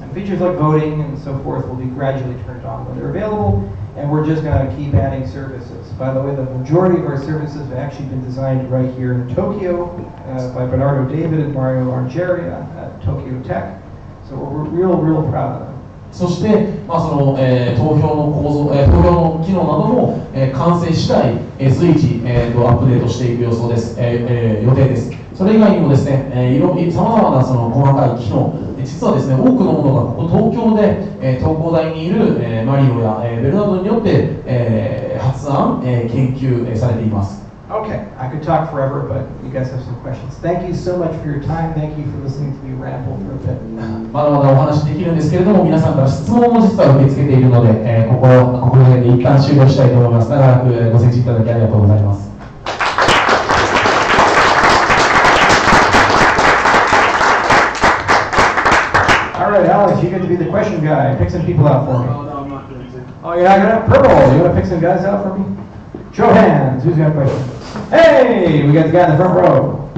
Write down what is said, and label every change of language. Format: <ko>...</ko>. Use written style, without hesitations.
<en>And features like voting and so forth will be gradually turned on when they're available, and we're just going to keep adding services. By the way, the majority of our services have actually been designed right here in Tokyo by Bernardo David and Mario Argeria at Tokyo Tech. So we're real proud of them.</en> <ja>そして、その投票の構造、投票の機能なども、完成次第、随時、アップデートしていく予想です、予定です。それ以外にもですね、さまざまなその細かい機能、実はですね、多くのものがここ東京で、東工大にいる、マリオや、ベルナードによって、発案、研究、されています。</ja> <en>Okay, I could talk forever, but you guys have some questions. Thank you so much for your time. Thank you for listening to me ramble for a bit.</en> <ja>まだまだお話できるんですけれども、皆さんから質問も実は受け付けているので、ここら辺で一旦終了したいと思います。長らくご清聴いただきありがとうございます。</ja> <en>All right, Alex, you get to be the question guy. Pick some people out for me. No, I'm not going to. Oh, you're not gonna? Purple, you want to pick some guys out for me? Show hands. Who's got a question? Hey, we got the guy in the front row.</en>